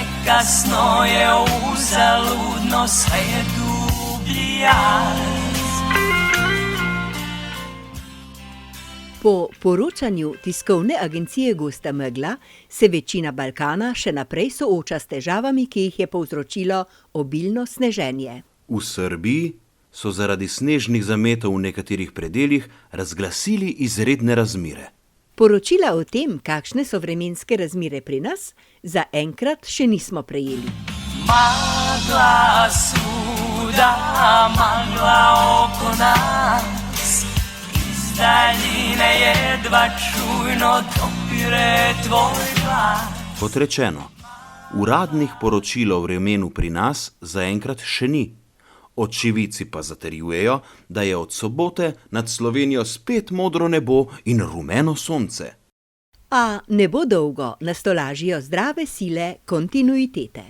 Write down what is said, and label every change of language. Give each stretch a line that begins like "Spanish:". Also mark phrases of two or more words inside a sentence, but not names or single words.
Croatian: kasno je uzaludno, sve je dublji jaz.
Slovenian: Po poročanju tiskovne agencije Gosta megla se večina Balkana še naprej sooča s težavami, ki jih je povzročilo obilno sneženje. V Srbiji so zaradi snežnih zametov v nekaterih predelih razglasili izredne razmere. Poročila o tem, kakšne so vremenske razmere pri nas, zaenkrat še nismo prejeli.
Croatian: Magla svuda, magla oko nas, iz daljine jedva čujno dopire tvoj glas.
Slovenian: Kot rečeno, uradnih poročil o vremenu pri nas zaenkrat še ni. Očividci pa zatrjujejo, da je od sobote nad Slovenijo spet modro nebo in rumeno sonce. A ne bo dolgo, nas tolažijo zdrave sile kontinuitete.